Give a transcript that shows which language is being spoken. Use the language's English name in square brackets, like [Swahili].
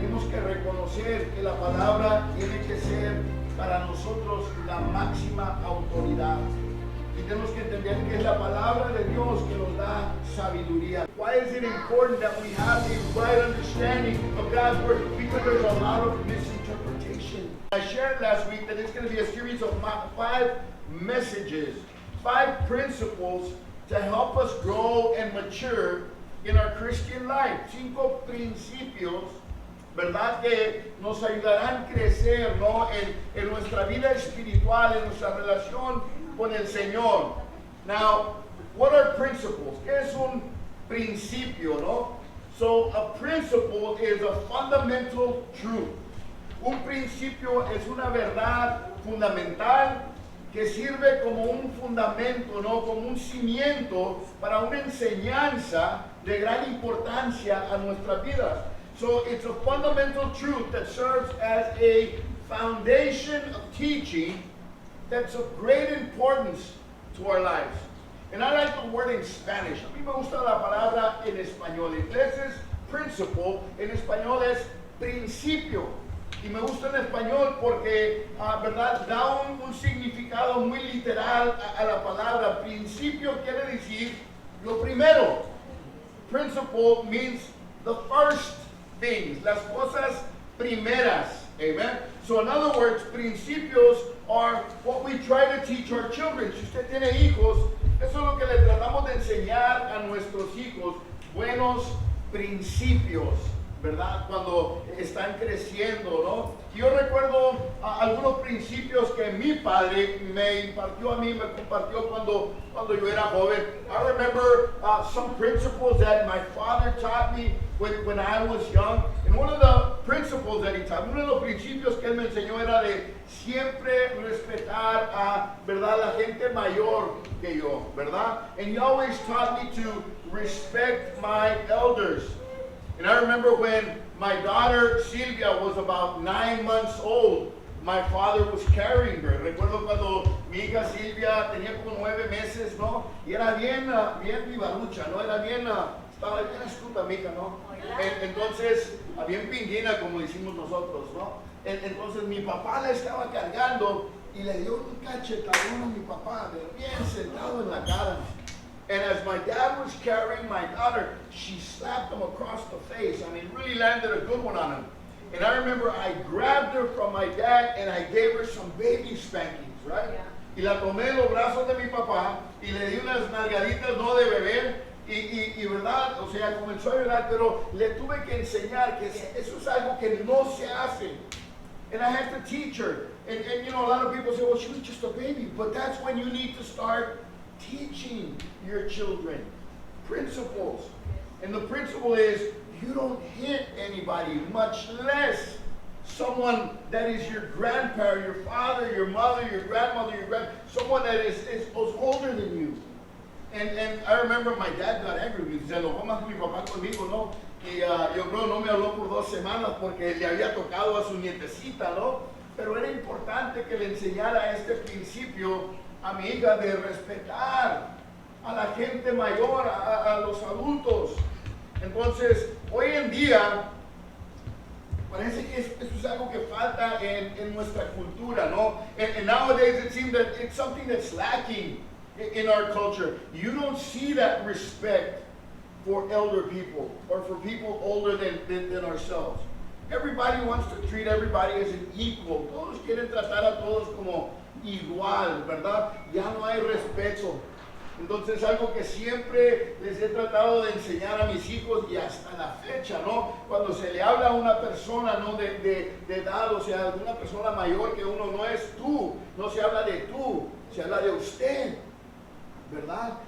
[Spanish] que reconocer que la palabra tiene que ser para nosotros la máxima autoridad. Y tenemos que entender que es la palabra de Dios que nos da sabiduría. [English] Why is it important that we have a right understanding of God's word? Because there's a lot of misinterpretation. I shared last week that it's going to be a series of 5 messages, 5 principles to help us grow and mature in our Christian life. 5 principios, ¿verdad? Que nos ayudarán a crecer, ¿no? En nuestra vida espiritual, en nuestra relación con el Señor. Now, what are principles? [Spanish] ¿Qué es un principio, no? [English] So, a principle is a fundamental truth. [Spanish] Un principio es una verdad fundamental que sirve como un fundamento, ¿no? Como un cimiento para una enseñanza de gran importancia a nuestras vidas. [English] So it's a fundamental truth that serves as a foundation of teaching that's of great importance to our lives. And I like the word in Spanish. [Spanish] A mí me gusta la palabra en español. En inglés es principle, en español es principio. Y me gusta en español porque, ¿verdad? Da un significado muy literal a la palabra. Principio quiere decir lo primero. [English] Principle means the first things, [Spanish] las cosas primeras. [English] Amen. So in other words, principios are what we try to teach our children. [Spanish] Si usted tiene hijos, eso es lo que le tratamos de enseñar a nuestros hijos. Buenos principios, ¿verdad? Cuando están creciendo, ¿no? Yo recuerdo algunos principios que mi padre me impartió a mí, me compartió cuando yo era joven. [English] I remember some principles that my father taught me when I was young. And one of the principles that he taught me, [Spanish] uno de los principios que él me enseñó era de siempre respetar a, ¿verdad?, la gente mayor que yo, ¿verdad? [English] And he always taught me to respect my elders. And I remember when my daughter Silvia was about 9 months old, my father was carrying her. Recuerdo cuando mi hija Silvia tenía como 9 meses, ¿no? Y era bien vivarucha, ¿no? Era estaba bien astuta mi hija, ¿no? Entonces, bien pinguina, como decimos nosotros, ¿no? Entonces mi papá la estaba cargando y le dio un cachetadón a mi papá, pero bien sentado en la cara. And as my dad was carrying my daughter, she slapped him across the face. I mean, really landed a good one on him. And I remember I grabbed her from my dad and I gave her some baby spankings, right? Yeah. [Spanish] Y la tomé en los brazos de mi papá y le di unas nalgaditas, no de bebé. Y verdad, o sea, comenzó a llorar, pero le tuve que enseñar que eso es algo que no se hace. [English] And I had to teach her. And you know, a lot of people say, well, she was just a baby. But that's when you need to start teaching your children principles. And the principle is you don't hit anybody, much less someone that is your grandparent, your father, your mother, your grandmother, someone that is older than you. And I remember my dad got angry with me. [Spanish] Se enojó más mi papá conmigo, ¿no? Y yo creo no me habló por 2 semanas porque le había tocado a su nietecita, ¿no? Pero era importante que le enseñara este principio a mi hija de respetar a la gente mayor, a los adultos. Entonces, hoy en día, parece que eso es algo que falta en nuestra cultura, ¿no? [English] And nowadays it seems that it's something that's lacking in our culture. You don't see that respect for elder people or for people older than ourselves. Everybody wants to treat everybody as an equal. [Spanish] Todos quieren tratar a todos como igual, ¿verdad? Ya no hay respeto. Entonces, algo que siempre les he tratado de enseñar a mis hijos y hasta la fecha, ¿no? Cuando se le habla a una persona, ¿no? de edad, o sea, de una persona mayor que uno, no es tú, no se habla de tú, se habla de usted, ¿verdad?